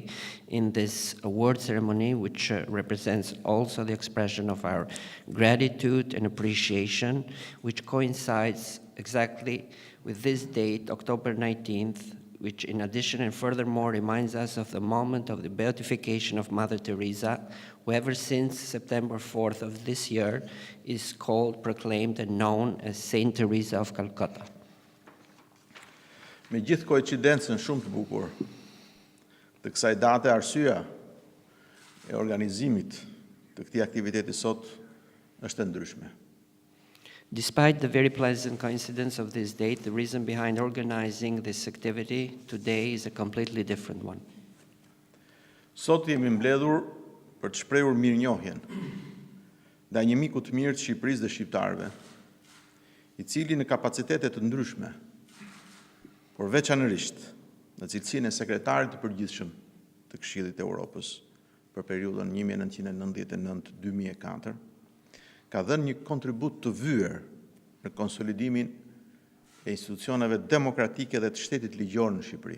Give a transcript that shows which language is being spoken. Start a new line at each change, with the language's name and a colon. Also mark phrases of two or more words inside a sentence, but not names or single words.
English: in this award ceremony, which represents also the expression of our gratitude and appreciation, which coincides exactly with this date, October 19th, which in addition and furthermore reminds us of the moment of the beatification of Mother Teresa, who ever since September 4th of this year is called, proclaimed, and known as Saint Teresa of Calcutta.
Albanian: Me gjithë koincidencën shumë të bukur të kësaj date, arsyeja e organizimit të këtij aktiviteti sot është e ndryshme.
English: Despite the very pleasant coincidence of this date, the reason behind organizing this activity today is a completely different one.
Albanian: Sot jemi mbledhur për të shprehur mirënjohjen ndaj një miku të mirë të Shqipërisë dhe shqiptarëve, I cili në kapacitete të ndryshme, por veçanërisht në cilësinë e sekretarit të përgjithshëm të Këshillit të Evropës për periudhën 1999-2004, ka dhënë një kontribut të vyer në konsolidimin e institucioneve demokratike dhe të shtetit ligjor në Shqipëri.